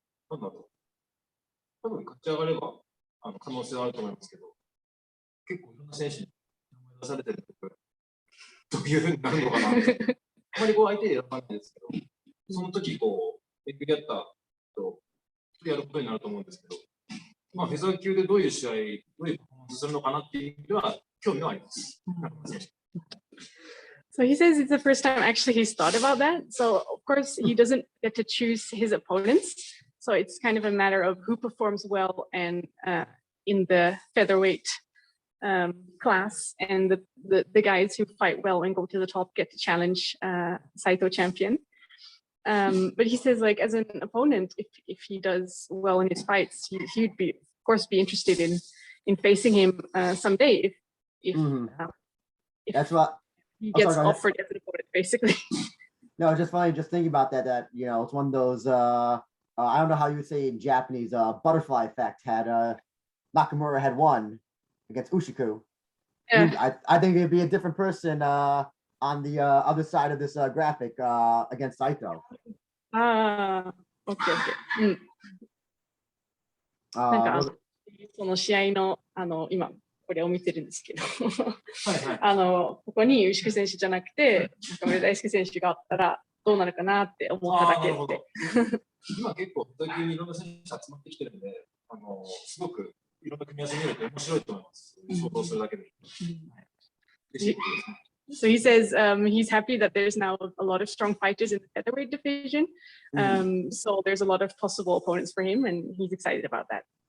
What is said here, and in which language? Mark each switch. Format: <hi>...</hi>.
<ja>なんだろう。多分勝ち上がれば可能性はあると思いますけど、結構いろんな選手に名前出されてるとどういうふうになるのかなって。あまり相手で選ばないですけど、その時巡り合ったとやることになると思うんですけど、フェザー級でどういう試合、どういうパフォーマンスするのかなっていう意味では興味はあります。</ja> <en>So he says it's the first time actually he's thought about that. So of course he doesn't get to choose his opponents. So it's kind of a matter of who performs well and in the featherweight class, and the guys who fight well and go to the top get to challenge Saito champion. But he says, like, as an opponent, if he does well in his fights, he'd be, of course, be interested in facing him someday if that's what he gets offered as an opponent, basically. No, it's just funny just thinking about that it's one of those I don't know how you would say in Japanese, butterfly effect. Had Nakamura had won against Ushiku, I think it'd be a different person on the other side of this graphic against Saito. Okay.</en> <ja>なんかその試合の今これを見てるんですけどここに牛久選手じゃなくて中村大輔選手があったらどうなるかなって思っただけって。今結構フェザー級にいろんな選手集まってきてるんで、すごくいろんな組み合わせ見ると面白いと思います。想像するだけで。</ja> <en>So he says he's happy that there's now a lot of strong fighters in the featherweight division. So there's a lot of possible opponents for him, and he's excited about that.</en>